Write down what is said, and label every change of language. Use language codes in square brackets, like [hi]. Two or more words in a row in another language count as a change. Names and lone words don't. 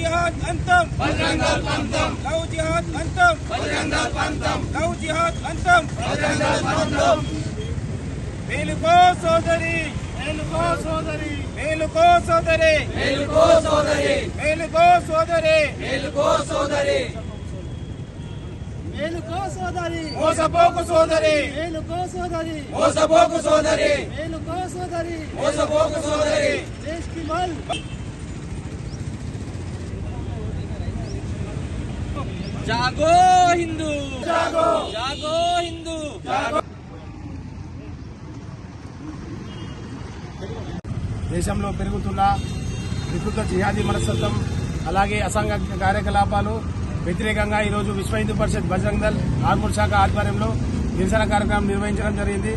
[te] జిహాద్ అంతం లవ్ జిహాద్ అంతం లవ్ జిహాద్ అంతం మేలుకో సోదరి మేలుకో సోదరి మేలుకో సోదరి మేలుకో సోదరి మేలుకో సోదరి మేలుకో సోదరి మేలుకో సోదరి మోసపోకు సోదరి మేలుకో సోదరి మోసపోకు సోదరి మేలుకో సోదరి మోసపోకు సోదరి [hi] देश की मल जागो हिंदू जागो जागो हिंदू जागो [te] దేశంలో పెరుగుతున్న వికృత జిహాదీ మనస్తత్వం అలాగే అసాంఘిక కార్యకలాపాలు వ్యతిరేకంగా ఈరోజు విశ్వ హిందూ పరిషత్ బజరంగ్ దళ్ ఆర్మూర్ శాఖ ఆధ్వర్యంలో నిరసన కార్యక్రమం నిర్వహించడం జరిగింది.